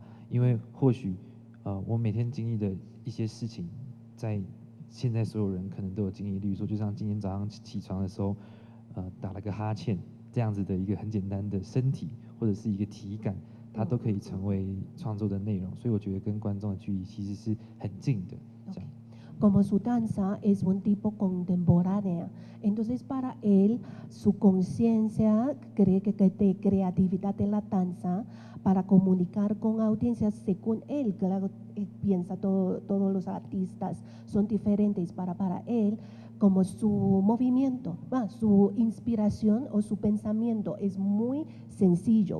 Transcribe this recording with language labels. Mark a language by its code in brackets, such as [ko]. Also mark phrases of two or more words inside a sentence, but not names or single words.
[zh] 因为或许我每天经历的一些事情，在现在所有人可能都有经历。例如说，就像今天早上起床的时候， 打了个哈欠这样子的一个很简单的身体或者是一个体感，它都可以成为创作的内容。所以我觉得跟观众的距离其实是很近的。这样。 [es] Como su danza es un tipo contemporánea, entonces para él su conciencia cree que de creatividad de la danza para comunicar con audiencias según él, claro, piensa todos los artistas son diferentes para él, como su movimiento, su inspiración o su pensamiento es muy sencillo,